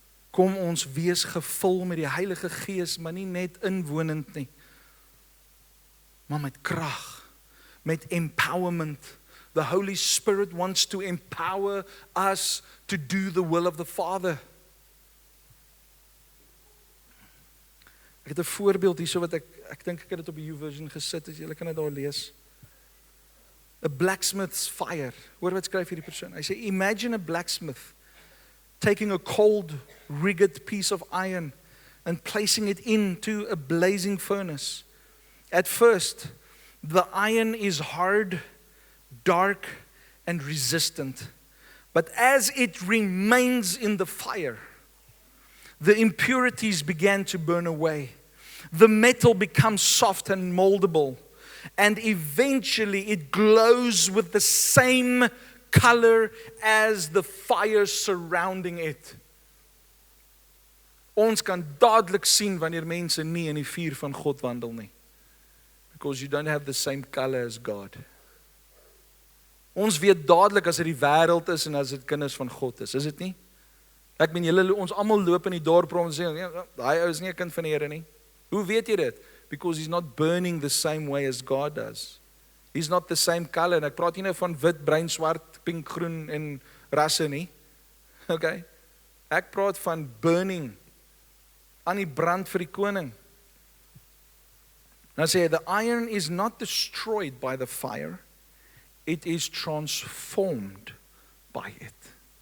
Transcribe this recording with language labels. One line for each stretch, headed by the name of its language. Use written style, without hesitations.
Afrikaans: Kom ons wees gevul met die Heilige Gees, maar nie net inwonend nie, maar met krag, met empowerment.
English: The Holy Spirit wants to empower us to do the will of the Father.
Afrikaans: Ek het 'n voorbeeld hierso wat ek dink ek het dit op die YouVersion gesit, as julle kan dit daar lees.
English: A blacksmith's fire.
Afrikaans: Hoor wat skryf hierdie persoon. Hy sê,
English: imagine a blacksmith taking a cold, rigged piece of iron and placing it into a blazing furnace. At first, the iron is hard, dark, and resistant. But as it remains in the fire, the impurities began to burn away. The metal becomes soft and moldable, and eventually it glows with the same color as the fire surrounding it.
Afrikaans: Ons kan dadelik sien wanneer mense nie in die vuur van God wandel nie.
English: Because you don't have the same color as God.
Afrikaans: Ons weet dadelik as dit die wêreld is en as dit kinders van God is dit nie? Ek meen ons almal loop in die dorp rond en sê, nee, daai ou is nie 'n kind van die Here nie. Hoe weet jy dit?
English: Because he's not burning the same way as God does. He's not the same color.
Afrikaans: En ek praat nie nou van wit, bruin, swart, pink, groen en rasse nie. Okay? Ek praat van burning, aan die brand vir die koning. Nou sê hy,
English: the iron is not destroyed by the fire, it is transformed by it.